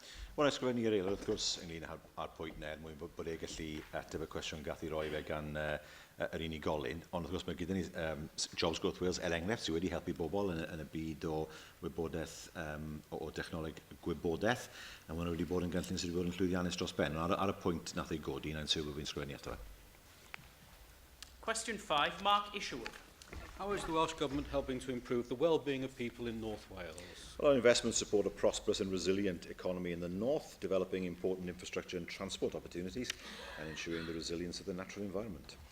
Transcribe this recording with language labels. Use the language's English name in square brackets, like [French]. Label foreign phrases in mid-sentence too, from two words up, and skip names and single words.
[Welsh] Wel, ysgrifennu i'r aelod, wrth gwrs, ynglyn â'r pwynt yna, mwyn bod e gallu ateb y cwestiwn gath i roi fe gan yr unigolyn, ond wrth gwrs mae gyda ni Jobs Growth Wales enghraifft sydd wedi helpu bobl yn y byd o wybodaeth, o dechnoleg gwybodaeth, a maen nhw wedi bod yn gynllun sydd wedi bod yn llwyddiannus dros ben. Ar y pwynt nath ei godi, na'n sylw fi'n sgwennu eto. [English] Question 5, Mark Isherwood. How is the Welsh Government helping to improve the well-being of people in North Wales? Well, our investments support a prosperous and resilient economy in the north, developing important infrastructure and transport opportunities, and ensuring the resilience of the natural environment.